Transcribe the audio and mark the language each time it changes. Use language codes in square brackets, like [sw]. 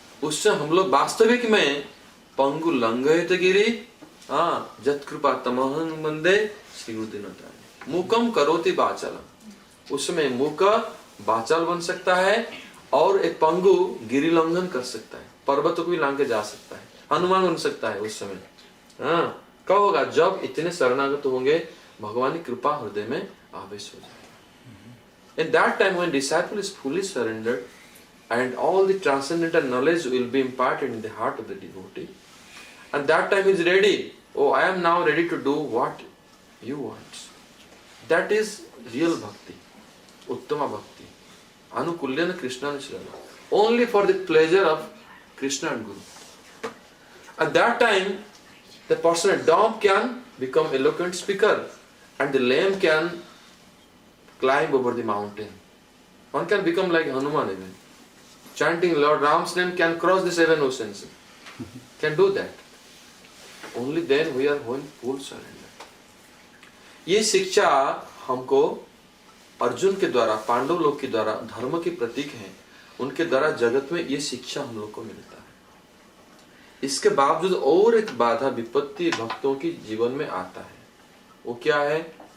[hi] उस समय हम लोग वास्तविक में [sa] पंगु लंघयत गिरि हाँ जत कृपा तमहं वंदे श्री गुरुदेव मूकम करोति वाचालम. [hi] उस समय मूक वाचाल बन सकता है और एक पंगु गिरि लंघन कर सकता है, पर्वत को भी लांग के जा सकता है, हनुमान बन सकता है. उस समय हाँ, कब होगा? जब इतने शरणागत होंगे, भगवान की कृपा हृदय में आवेश हो जाएगा. [en] In that time when disciple is fully surrendered and all the transcendental knowledge will be imparted in the heart of the devotee, and that time he is ready. Oh, I am now ready to do what you want. That is real bhakti, uttama bhakti, [sa] anukulyana Krishna Shrana, [en] only for the pleasure of Krishna and Guru. At that time, the person dumb can become eloquent speaker, and the lame can climb over the mountain. One can become like Hanuman even. Chanting Lord Ram's name can cross the 7 oceans. Can do that. Only then we are going full surrender. [hi] ये शिक्षा हमको अर्जुन के द्वारा, पांडव लोग के द्वारा, धर्म के प्रतीक हैं, उनके द्वारा जगत में ये शिक्षा हम लोग को मिलता है. इसके बावजूद और एक बाधा विपत्ति भक्तों की जीवन में आता है. वो क्या है?